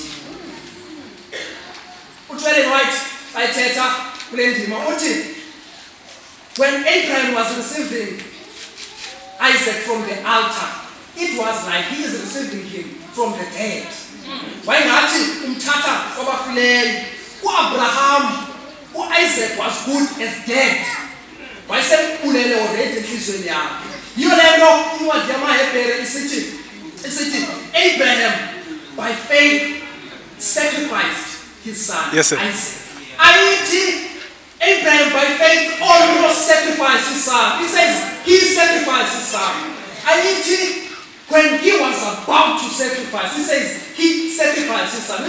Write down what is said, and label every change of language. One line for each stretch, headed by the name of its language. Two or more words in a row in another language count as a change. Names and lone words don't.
English: uJoel White
Xhosa: ayithetha kule ndima uthi
English: when Abraham was receiving Isaac from the altar it was like he is receiving him from the dead
Xhosa: wayengathi umthatha kwabafileyo uAbraham
English: uIsaac was good as dead
Xhosa: wayesekulele already enhlizweni yakhe yiyo le nto incwadi yamaHebhere isithi
English: Abraham by faith sacrificed his son yes, Isaac. Abraham by faith almost sacrificed his son. He says he sacrificed his son. When he was about to sacrifice, he says he sacrificed his son.